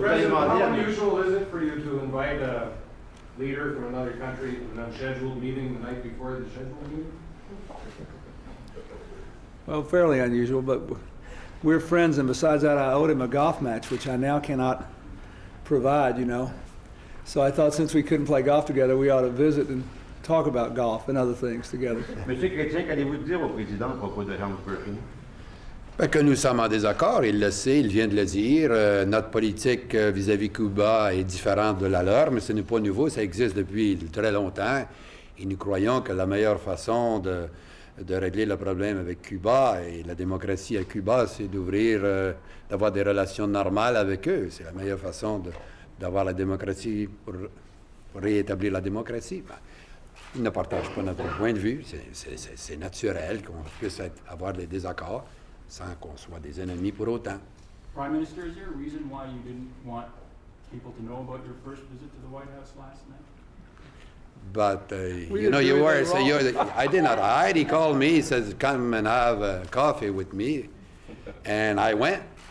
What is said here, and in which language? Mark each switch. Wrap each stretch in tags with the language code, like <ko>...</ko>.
<en>President, how unusual is it for you to invite a leader from another country to an unscheduled meeting the night before the scheduled meeting? Well, fairly unusual, but we're friends, and besides that, I owed him a golf match, which I now cannot provide, you know. So I thought since we couldn't play golf together, we ought to visit and talk about golf and other things together.</en> <fr>Monsieur Chrétien, qu'allez-vous dire au président à propos de Helms-Burton? Que nous sommes en désaccord, il le sait, il vient de le dire. Notre politique vis-à-vis Cuba est différente de la leur, mais ce n'est pas nouveau, ça existe depuis très longtemps. Et nous croyons que la meilleure façon de régler le problème avec Cuba et la démocratie à Cuba, c'est d'ouvrir, d'avoir des relations normales avec eux. C'est la meilleure façon d'avoir la démocratie pour réétablir la démocratie. Ben, ils ne partagent pas notre point de vue. C'est naturel qu'on puisse avoir des désaccords sans qu'on soit des ennemis pour autant.</fr> <en>Prime Minister, is there a reason why you didn't want people to know about your first visit to the White House last night? But, you know, you were, so I did not hide. He called me, he says, come and have coffee with me. And I went.</en>